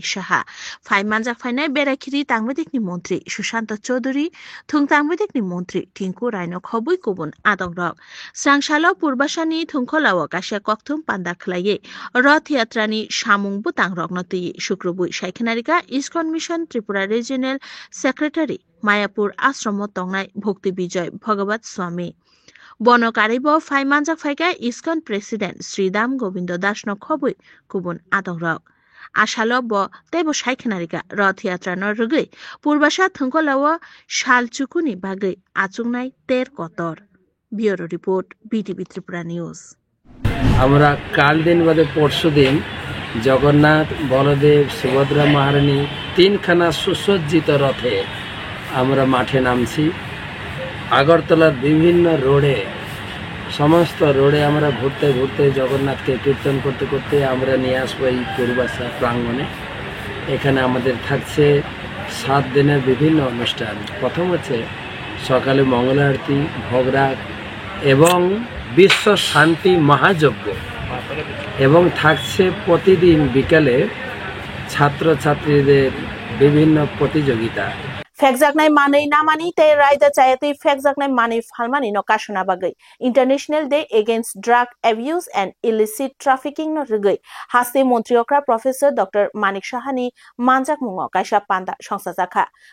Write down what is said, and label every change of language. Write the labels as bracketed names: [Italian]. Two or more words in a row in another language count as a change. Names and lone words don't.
[Kok Borok] साहा फाइ मानजाक फाइनाय बेराखिरि तांबेदिकनि मन्त्रि सुशांत चौधुरी थुं तांबेदिकनि मन्त्रि टिंकु रायनो खबुइ गुबुन आदंरक सांसालो पूर्वासानि थुंखलाव कासे कक्थुम पान्दा खलाये रथ यात्रानि सामुंबो तांरकनति शुक्रबुइ साइखनारिका इस्कन मिशन त्रिपुरा [English] regional secretary [Kok Borok] मायापुर आश्रम तंगनाय भक्ति विजय भगवत स्वामी बनकारिब फाइ मानजाक फाइका इस्कन प्रेसिडेंट श्रीदाम गोविंद दास न खबुइ गुबुन आदंरक आशालो ब तेबो साइखनारिका रथ यात्रा न रगै पूर्वासा थुंखलाव सालचुकुनि बागै आचुंनाय 13 कतर [English] bureau report [Kok Borok] बीटीवी त्रिपुरा न्यूज [Bangla] আমরা কাল দিন বাদে পরশু দিন জগন্নাথ বলদেব সুভদ্রা মহারানী তিনখানা সুসজ্জিত রথে আমরা মাঠে নামছি আগরতলার বিভিন্ন রোডে সমস্ত রোডে আমরা ঘুরতে ঘুরতে জগন্নাথকে কীর্তন করতে করতে আমরা নিয়ে আসবো এই পূর্বাশা প্রাঙ্গণে এখানে আমাদের থাকছে 7 দিনের বিভিন্ন অনুষ্ঠান প্রথম হচ্ছে সকালে মঙ্গল আরতি ভোগরাগ এবং বিশ্ব শান্তি মহাযজ্ঞ এবং থাকছে প্রতিদিন বিকালে ছাত্রছাত্রীদের বিভিন্ন প্রতিযোগিতা [Kok Borok] फेकजाकनाय मानै नामानि ते रायदा चायतै फेकजाकनाय मानै फालमानि न काशना बागै इंटरनेशनल डे एगेंस्ट ड्रग एब्यूज एंड इलिसिट ट्राफिकिंग न रगै हासे मन्त्रियक्रा प्रोफेसर डॉक्टर मानिक साहानि मानजाक मुंग कायसा पान्दा संसाजाखा पान्दा